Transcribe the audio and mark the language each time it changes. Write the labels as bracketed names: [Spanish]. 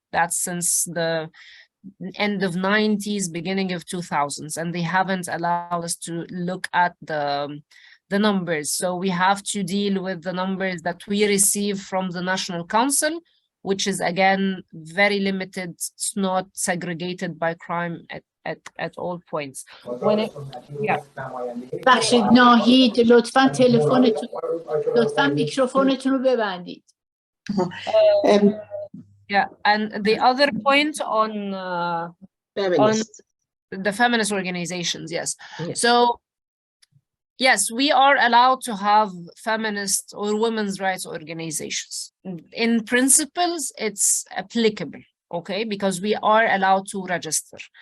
[English] That's since the end of 90s, beginning of 2000s, and they haven't allowed us to look at the numbers. So we have to deal with the numbers that we receive from the National Council, which is again very limited. It's not segregated by crime at all points. When it, [Persian] بخشید ناهید لطفاً تلفنتون، لطفاً میکروفونتون رو ببندید. [English] Yeah, and the other point on the feminist organizations, yes. So yes, we are allowed to have feminist or women's rights organizations. In principles, it's applicable, okay, because we are allowed to register.